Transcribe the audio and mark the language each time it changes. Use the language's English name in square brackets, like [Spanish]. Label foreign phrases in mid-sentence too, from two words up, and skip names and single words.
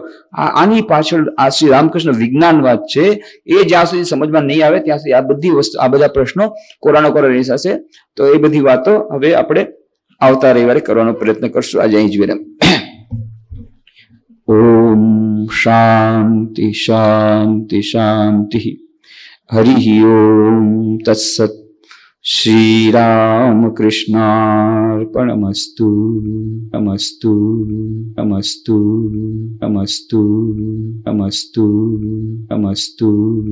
[Gujarati] આની પાછળ આ શ્રી રામકૃષ્ણ વિજ્ઞાન વાત છે, એ જ્યાં સુધી સમજમાં નહીં આવે ત્યાં સુધી આ બધી વસ્તુ, આ બધા પ્રશ્નો કોરાનો કોરા રહી જશે. તો એ બધી વાતો હવે આપણે આવતા રવિવારે કરવાનો પ્રયત્ન કરશું. આજે અહીં જ વિરામ. ઓમ શાંતિ શાંતિ શાંતિ. [Sanskrit] હરિ ઓમ તત્સત. श्री राम कृष्णार्पणमस्तु. नमस्तु नमस्तु नमस्तु नमस्तु नमस्तु.